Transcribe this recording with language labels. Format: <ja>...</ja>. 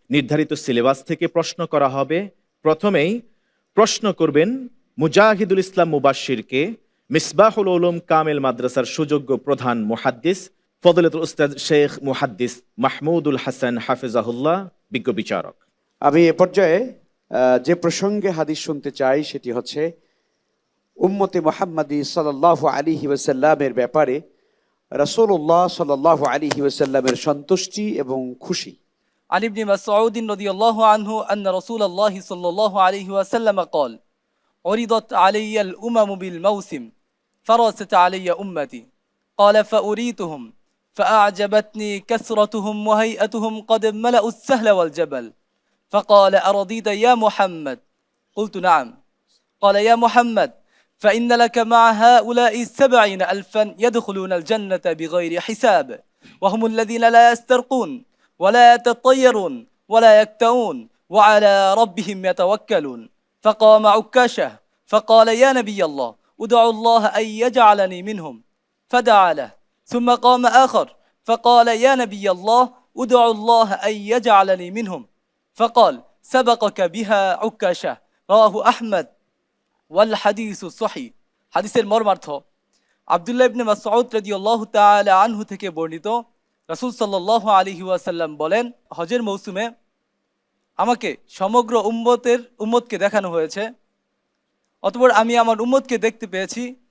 <bn>নির্ধারিত সিলেবাস থেকে প্রশ্ন করা হবে। প্রথমেই প্রশ্ন করবেন মুজাহিদুল ইসলাম মুবাশশিরকে, মিসবাহুল উলুম কামিল মাদ্রাসার সুযোগ্য প্রধান মুহাদ্দিস ফজলতুল উস্তাদ শেখ মুহাদ্দিস মাহমুদুল হাসান হাফিজাহুল্লাহ, বিজ্ঞ বিচারক। আমি এ পর্যায়ে যে প্রসঙ্গে হাদিস শুনতে চাই সেটি হচ্ছে উম্মতে মুহাম্মাদি সাল্লাল্লাহু আলাইহি ওয়াসাল্লামের ব্যাপারে রাসূলুল্লাহ সাল্লাল্লাহু আলাইহি ওয়াসাল্লামের সন্তুষ্টি এবং খুশি।</bn> <ar>عن ابن مسعود رضي الله عنه أن رسول الله صلى الله عليه وسلم قال عرضت علي الأمم بالموسم فرست علي أمتي قال فأريتهم فأعجبتني كثرتهم وهيئتهم قد ملأوا السهل والجبل فقال أرضيت يا محمد قلت نعم قال يا محمد فإن لك مع هؤلاء 70,000 يدخلون الجنة بغير حساب وهم الذين لا يسترقون ولا يتطيرون ولا يكتؤون وعلى ربهم يتوكلون فقام عكاشة فقال يا نبي الله ادعوا الله أن يجعلني منهم فدعا له ثم قام آخر فقال يا نبي الله ادعوا الله أن يجعلني منهم فقال سبقك بها عكاشة رواه أحمد والحديث صحيح।</ar> <bn>হাদিসের মর্মার্থ আব্দুল্লাহ ইবনে মাসউদ রাদিয়াল্লাহু তাআলা আনহু থেকে বর্ণিত, রাসূল সাল্লাল্লাহু আলাইহি ওয়াসাল্লাম বলেন, হজের মৌসুমে আমাকে সমগ্র উম্মতকে দেখানো হয়েছে, অতঃপর আমি আমার উম্মতকে দেখতে পেয়েছি।</bn>